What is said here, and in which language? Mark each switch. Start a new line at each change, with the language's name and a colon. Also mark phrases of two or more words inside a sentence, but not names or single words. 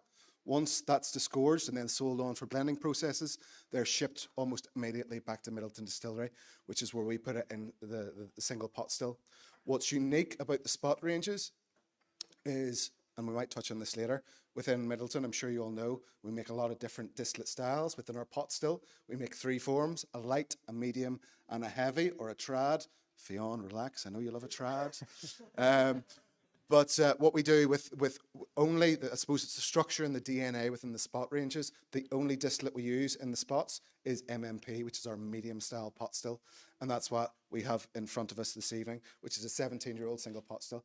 English: Once that's disgorged and then sold on for blending processes, they're shipped almost immediately back to Midleton Distillery, which is where we put it in the single pot still. What's unique about the spot ranges is, and we might touch on this later, within Midleton, I'm sure you all know, we make a lot of different distillate styles within our pot still. We make 3 forms, a light, a medium, and a heavy, or a trad. Fionn, relax, I know you love a trad. But what we do with only, I suppose it's the structure and the DNA within the spot ranges, the only distillate we use in the spots is MMP, which is our medium style pot still. And that's what we have in front of us this evening, which is a 17-year-old single pot still.